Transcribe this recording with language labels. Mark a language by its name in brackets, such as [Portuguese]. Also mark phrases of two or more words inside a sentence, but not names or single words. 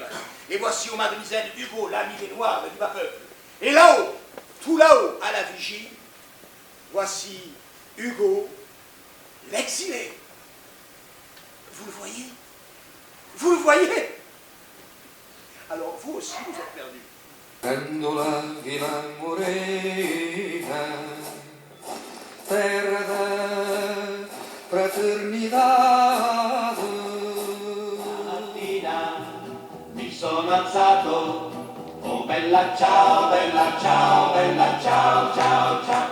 [French] Et voici au Mademoiselle Hugo, l'ami des Noirs du bas peuple. Et là-haut, tout là-haut, à la vigie, voici Hugo, l'exilé. Vous le voyez? Vous le voyez? Alors vous aussi, vous êtes perdus. [Portuguese] Vendola vila morena, terra da fraternidade. [Italian] Stamattina mi sono alzato, oh bella ciao, bella ciao, bella ciao, ciao, ciao.